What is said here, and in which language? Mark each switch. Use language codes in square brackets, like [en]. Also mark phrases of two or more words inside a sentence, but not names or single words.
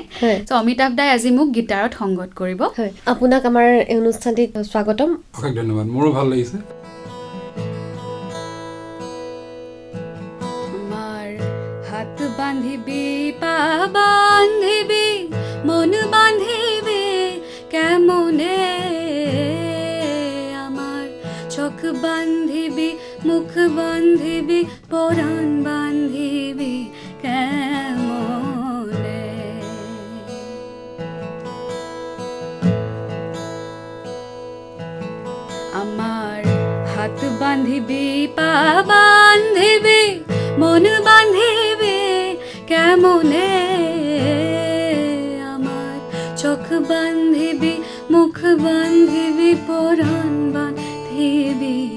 [as] ত' অমিতাভ দাই আজি মোক গীটাৰত সংগত কৰিব। আপোনাক আমাৰ এই অনুষ্ঠানটিত স্বাগতম। ধন্যবাদ, মোৰো ভাল লাগিছে। [bn] হাত বান্ধিবি পা বান্ধিবি মন বান্ধিবি কেমনে, আমার চোখ বান্ধিবি মুখ বান্ধিবি পৰাণ বান্ধিবি কেমনে আমাৰ হাত বান্ধিবি পা বান্ধিবি মন বান্ধিবি কেমনে আমাৰ চোখ বান্ধিবি মুখ বান্ধিবি পৰাণ বান্ধিবি